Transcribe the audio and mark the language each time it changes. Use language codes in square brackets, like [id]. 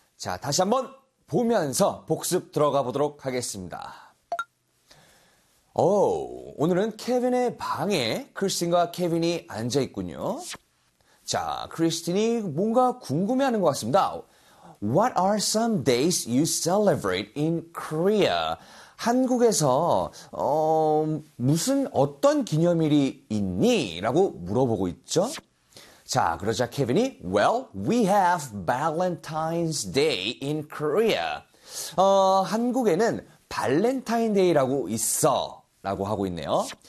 [ko] 자, 다시 한번 보면서 복습 들어가 보도록 하겠습니다. 오, 오늘은 케빈의 방에 크리스틴과 케빈이 앉아 있군요. 자, 크리스틴이 뭔가 궁금해하는 것 같습니다. [en] What are some days you celebrate in Korea? [ko] 한국에서 무슨 어떤 기념일이 있니? 라고 물어보고 있죠. 자, 그러자 케빈이 [en] Well, we have Valentine's Day in Korea. [ko] 한국에는 발렌타인데이라고 있어 라고 하고 있네요.